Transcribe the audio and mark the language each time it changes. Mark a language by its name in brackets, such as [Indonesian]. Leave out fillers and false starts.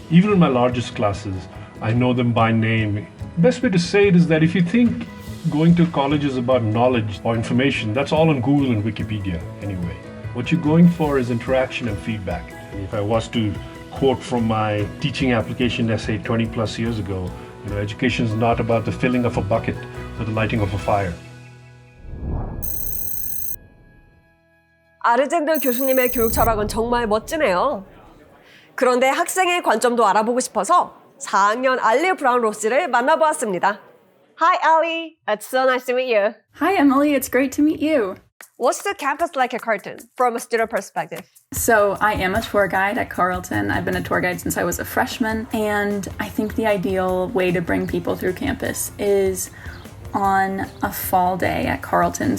[English] Even in my largest classes, I know them by name. Best way to say it is that if you think going to college is about knowledge or information, that's all on Google and Wikipedia anyway. What you're going for is interaction and feedback. If I was to quote from my teaching application essay 20 plus years ago, education is not about the filling of a bucket or the lighting of a fire. [Korean] 아르젠들 교수님의 교육 철학은 정말 멋지네요. 그런데 학생의 관점도 알아보고 싶어서 4학년 알리 브라운 로스를 만나보았습니다. [English] Hi, Ali. It's so nice to meet you. Hi, Emily. It's great to meet you. What's the campus like at Carleton from a student perspective? So I am a tour guide at Carleton. I've been a tour guide since I was a freshman. And I think the ideal way to bring people through campus is on a fall day at Carleton.